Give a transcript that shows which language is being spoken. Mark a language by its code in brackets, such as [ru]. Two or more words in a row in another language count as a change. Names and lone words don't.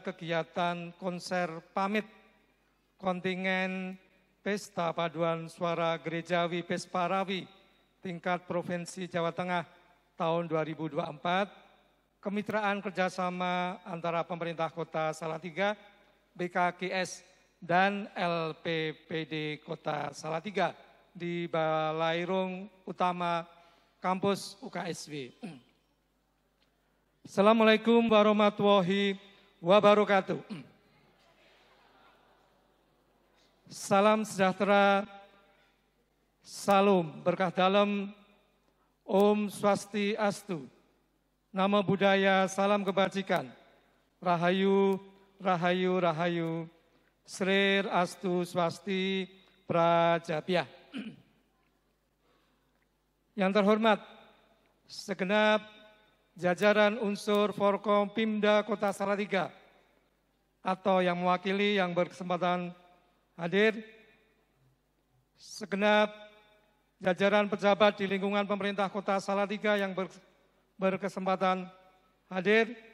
[id] kegiatan konser pamit kontingen Pesta Paduan Suara Gerejawi Pesparawi tingkat Provinsi Jawa Tengah tahun 2024, kemitraan kerjasama antara pemerintah Kota Salatiga, BKGS, dan LPPD Kota Salatiga di Balairung Utama Kampus UKSW. [ar] السلام عليكم ورحمة الله وبركاته. [id] Salam sejahtera, salam berkah dalam, Om Swastiastu, Namo Buddhaya, salam kebajikan, Rahayu, Rahayu, Rahayu, Srir Astu Swasti Prajapya. Yang terhormat, segenap jajaran unsur Forkompimda Kota Salatiga atau yang mewakili yang berkesempatan hadir, segenap jajaran pejabat di lingkungan pemerintah Kota Salatiga yang berkesempatan hadir,